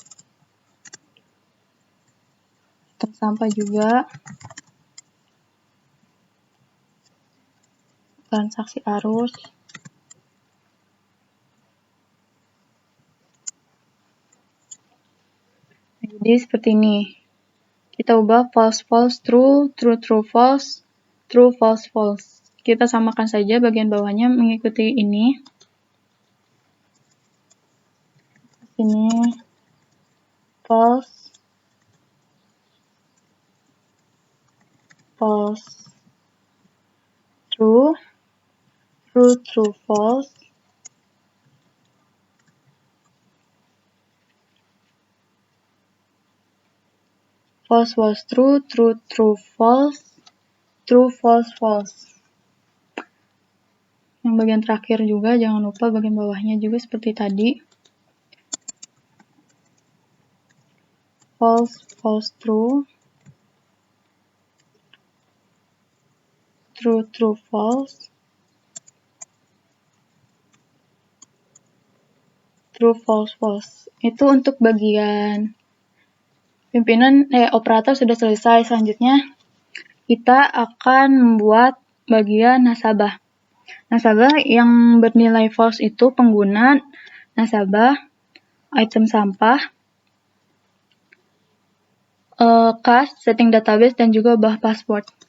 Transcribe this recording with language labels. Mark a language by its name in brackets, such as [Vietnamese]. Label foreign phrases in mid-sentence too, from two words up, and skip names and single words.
[Indonesian] Item sampah juga. Transaksi arus. Jadi seperti ini. Kita ubah [English] false, false, true, true, true, false, true, false, false. [Indonesian] Kita samakan saja bagian bawahnya mengikuti ini. [English] Ini false, false, true, true, true, false, false, false, true, true, true, false, true, false, false. [Indonesian] Yang bagian terakhir juga jangan lupa bagian bawahnya juga seperti tadi. [English] False, false, true, true, true, false, true, false, false. [Indonesian] Itu untuk bagian pimpinan operator sudah selesai. Selanjutnya kita akan membuat bagian nasabah. Nasabah yang bernilai false itu pengguna, nasabah, item sampah, kas, [English] setting database, [Indonesian] dan juga ubah password.